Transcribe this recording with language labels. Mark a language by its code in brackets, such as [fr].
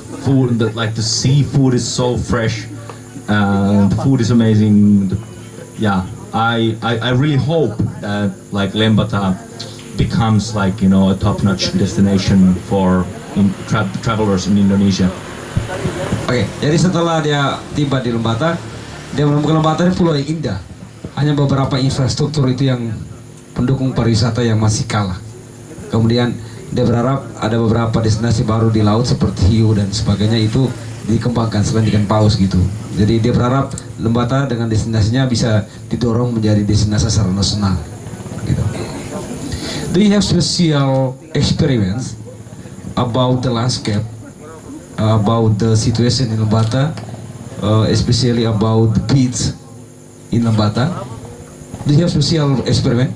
[en] Food, the seafood is so fresh, the food is amazing. Yeah, I really hope that like Lembata becomes a top-notch destination for travelers in Indonesia. [id] Oke, jadi setelah dia tiba di Lembata, dia menemukan Lembata ini pulau yang indah. Hanya beberapa infrastruktur itu yang pendukung pariwisata yang masih kalah. Kemudian dia berharap ada beberapa destinasi baru di laut seperti hiu dan sebagainya itu dikembangkan selain ikan paus gitu. Jadi dia berharap Lembata dengan destinasinya bisa didorong menjadi destinasi secara nasional gitu. [en] Do you have special experience about the landscape, about the situation in Lembata, especially about the beach in Lembata? Do you have special experiment?